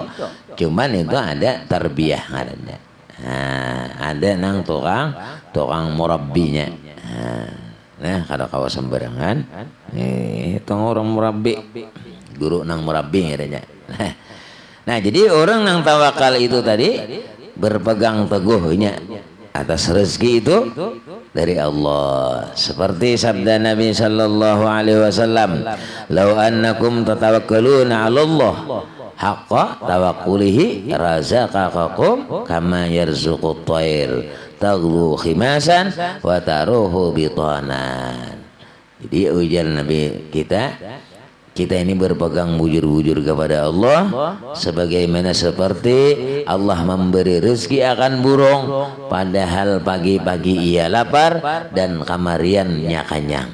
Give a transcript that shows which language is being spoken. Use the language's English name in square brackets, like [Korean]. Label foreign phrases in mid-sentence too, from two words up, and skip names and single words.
[Banjar] Cuman itu ada tarbiyah ada. Nah, ada nang tukang murabbinya. Nah, kalau kau sembarangan, itu orang murabbi, guru nang murabbi adanya. Nah, jadi orang nang tawakal itu tadi berpegang teguhnya atas rezeki itu dari Allah. [Indonesian] Seperti sabda Nabi [Arabic] صلى الله عليه وسلم, "لو أنكم تتوكلون على الله حق توكله لرزقكم كما يرزق الطير تغدو خماصا وتروح بطانا." [Banjar] Jadi ujian Nabi kita ini berpegang bujur-bujur kepada Allah sebagaimana seperti Allah memberi rezeki akan burung padahal pagi-pagi ia lapar dan kamariannya kenyang.